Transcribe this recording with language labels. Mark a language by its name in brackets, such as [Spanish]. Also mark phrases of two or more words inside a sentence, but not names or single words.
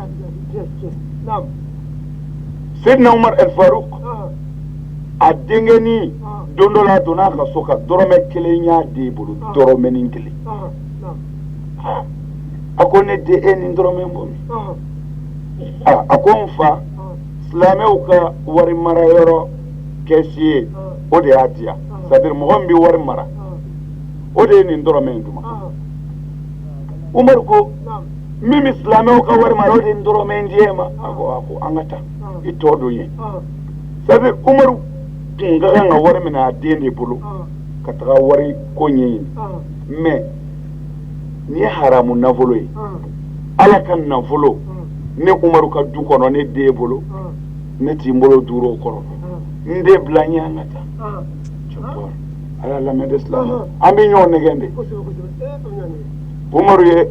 [Bambara] Sayyidina Umar al-Faruq a dengeni don dɔ la donna ka so ka dɔrɔmɛ kelen y'a den bolo dɔrɔmɛnin kelen a ko ne den e ni dɔrɔmɛ bɔ min a ko n fa silamɛw ka wari mara yɔrɔ kɛsi ye o de y'a diya [French] c'est-à-dire [Bambara] mɔgɔ min bɛ wari mara o de ye nin dɔrɔmɛ in duma Umar ko min bɛ silamɛw ka wari mara o de ye nin dɔrɔmɛ in di e ma a ko an ka taa i tɔ don ye [French] c'est-à-dire [Bambara] Umar kun ka kan ka wari minɛ a den de bolo ka taga wari ko ɲɛɲini mais ni ye haramu nafolo ye ala ka nafolo ne Umaru ka du kɔnɔ ne den bolo ne t'i bolo duuru o kɔrɔ n den bila n ye an ka taa a y'a lamɛn de silamɛ an bɛ ɲɔgɔn nɛgɛn de Umaru ye